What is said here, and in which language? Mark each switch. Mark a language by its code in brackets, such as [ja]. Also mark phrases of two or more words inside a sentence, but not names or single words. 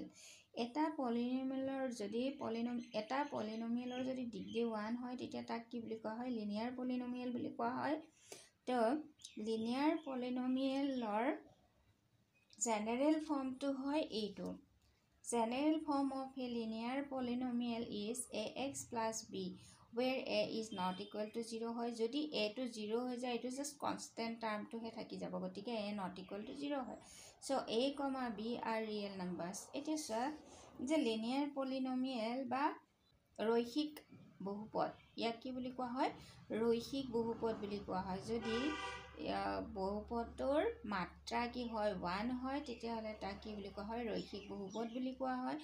[as] এটা পলিনমিয়েলৰ যদি ডিগ্ৰী 1 হয়, তেতিয়া তাক কি বুলি কোৱা হয়, [en] linear polynomial [as] বুলি কোৱা হয়। তো [en] linear polynomialৰ general formটো [as] হয় এইটো। [en] general form of a linear polynomial is ax + b, where a is not equal to 0 হয়। [as] যদি a টো 0 হৈ যায়, এইটো [en] just constant termটোহে [as] থাকি যাব, গতিকে [en] a not equal to 0 [as] হয়। [en] চ' a, b are real numbers। [as] এতিয়া চোৱা যে [en] linear polynomial [as] বা ৰৈখিক বহুপদ, ইয়াক কি বুলি কোৱা হয়, ৰৈখিক বহুপদ বুলি কোৱা হয়। যদি বহুপদটোৰ মাত্ৰা কি হয়, 1 হয়, তেতিয়াহ'লে তাক কি বুলি কোৱা হয়, ৰৈখিক বহুপদ বুলি কোৱা হয়।